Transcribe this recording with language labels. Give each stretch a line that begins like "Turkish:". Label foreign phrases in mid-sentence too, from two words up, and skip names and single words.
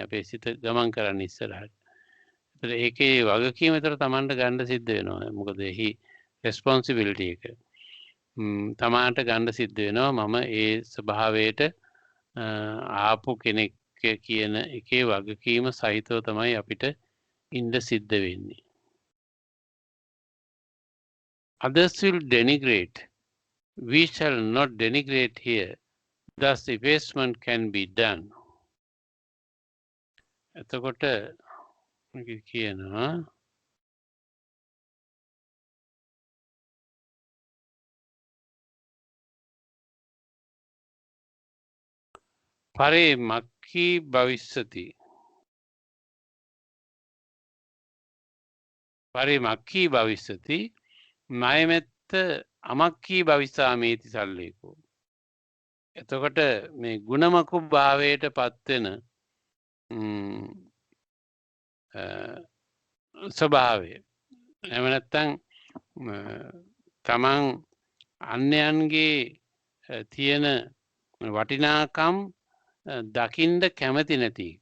Sinhala: අපේ සිත ගමන් කරන්න ඉස්සරහට. ඒතර ඒකේ වගකීම විතර Tamanට ගන්න සිද්ධ වෙනවා. මොකද එහි රෙස්පොන්සිබිලිටි එක තමාට ගන්න සිද්ධ වෙනවා. මම ඒ ස්වභාවයට ආපු කෙනෙක් කියන එකේ වගකීම සහිතව තමයි අපිට ඉන්න සිද්ධ වෙන්නේ.
English: Others will denigrate. We shall not denigrate here. thus effacement can be done.
Pali: එතකොට මේක කියනවා පරේ මක්ඛී භවිස්සති පරේ මක්ඛී භවිස්සති මයමෙත්ත අමක්ඛී භවිස්සාමේති සල්ලේකෝ.
Sinhala: එතකොට මේ ගුණමකු භාවයට පත්වෙන ස්වභාවය එහෙම නැත්නම් තමන් අන්‍යයන්ගේ තියෙන වටිනාකම් දකින්න කැමති නැති එක.